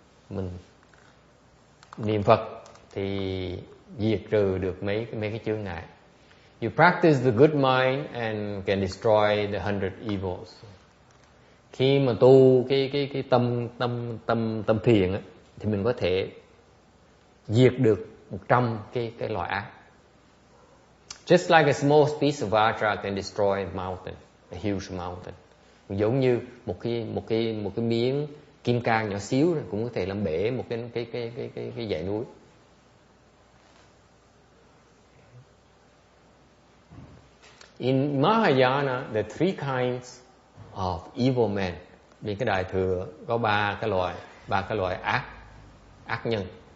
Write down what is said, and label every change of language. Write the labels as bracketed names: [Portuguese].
[Vietnamese] Mình niệm Phật thì diệt trừ được mấy cái chướng ngại. [English] You practice the good mind and can destroy the 100 evils. [Vietnamese] Khi mà tu cái tâm thiền á, thì mình có thể diệt được 100 cái loại ác. [English] Just like a small piece of vajra can destroy a mountain, a huge mountain. [Vietnamese] Giống như một cái miếng kim cang nhỏ xíu rồi cũng có thể làm bể một cái dãy núi. [English] In Mahayana, there are 3 kinds of evil men. [Vietnamese] Bên cái Đại thừa có ba cái loại ác nhân.